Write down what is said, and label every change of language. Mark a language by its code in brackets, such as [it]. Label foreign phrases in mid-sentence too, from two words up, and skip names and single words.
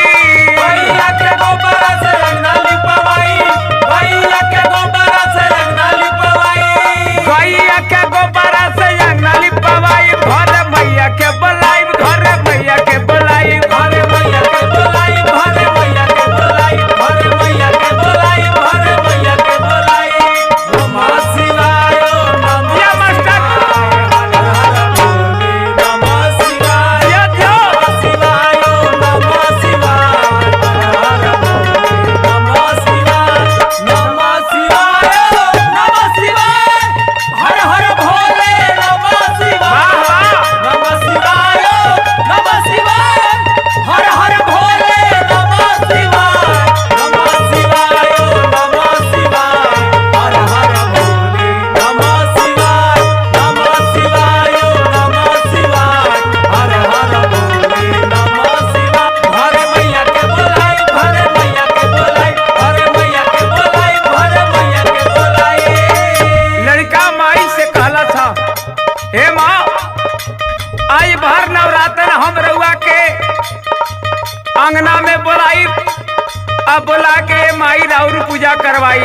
[bho] गैया के गोबरा से अंगना लिपवाई, गैया के गोबरा से अंगना लिपवाई, गैया के गोबरा से अंगना लिपवाई। घर मैया के बोलाई, घर मैया के बोलाई, घरे मैया के बोलाई, घरे मैया के बोलाई, घरे मैया के बोलाई, घरे मैया के बोलाई। [sa] नमः शिवाय नमः या मास्टर। हर हर भोले नमः शिवाय या जो। नमः शिवाय नमः शिवाय हर हर भोले नमः शिवाय नमः शिवाय नमः शिवाय हर हर भोले नमः शिवाय नमः शिवाय नमः शिवाय हर हर भोले नमः शिवाय नमः शिवाय नमः शिवाय हर हर भोले नमः शिवाय नमः शिवाय नमः शिवाय हर हर भोले नमः शिवाय। [bho] घरे मैया के बोलाई, घरे मैया के बोलाई, घरे मैया के बोलाई, घरे मैया के बोलाई। लड़का माई से कहला था हे माँ आई भर नवरात्र हम रउआ के अंगना में बोलाई, अब बोला के माई राउर पूजा करवाई।